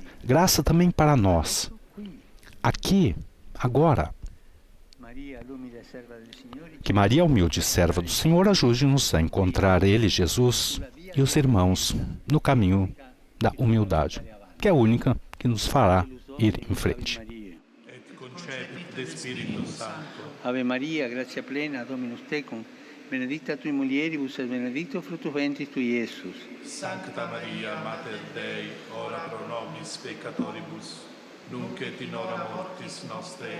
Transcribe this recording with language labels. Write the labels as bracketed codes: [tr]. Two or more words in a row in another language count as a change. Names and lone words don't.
[pt] Graça também para nós. Aqui, agora. Que Maria, humilde serva do Senhor, ajude-nos a encontrar Ele, Jesus, e os irmãos no caminho da humildade, que é a única que nos fará ir em frente. [la] Ave Maria, gratia plena, Dominus tecum, benedicta tui mulieribus et benedictus fructus ventris tui, Iesus. Sancta Maria, Mater Dei, ora pro nobis peccatoribus, nunc et in hora mortis nostrae.